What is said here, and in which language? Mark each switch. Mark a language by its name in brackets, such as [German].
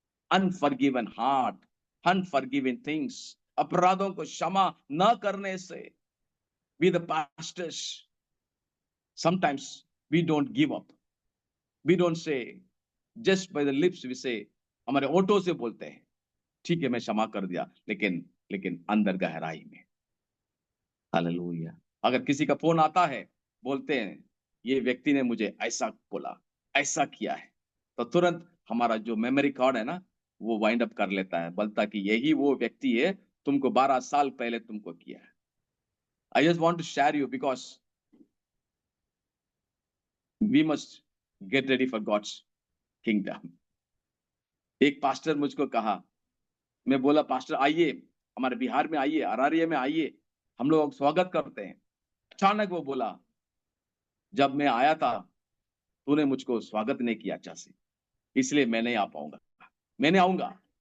[English] Unforgiven heart, unforgiven things. [Hindi] अपराधों को क्षमा न करने से. [English] We the pastors, sometimes we don't give up. We don't say, just by the lips we say, [Hindi] हमारे ओठों से बोलते हैं, ठीक है मैं क्षमा कर दिया, लेकिन अंदर गहराई में. हालेलुया. अगर किसी का फोन आता है, बोलते हैं ये व्यक्ति ने मुझे ऐसा बोला, ऐसा किया है, तो तुरंत हमारा जो मेमोरी कार्ड है ना, वो वाइंड अप कर लेता है, बोलता कि यही वो व्यक्ति है, तुमको 12 साल पहले तुमको किया है. [English] I just want to share you because we must get ready for God's kingdom. [Hindi] एक पास्टर मुझको कहा, मैं बोला पास्टर आइए हमारे बिहार में आइए, अरारिया में आइए, हम लोग स्वागत करते हैं. अचानक वो बोला, जब मैं आया था तूने मुझको स्वागत नहीं किया अच्छा से, इसलिए मैं नहीं आ पाऊंगा. मैं नहीं आऊंगा.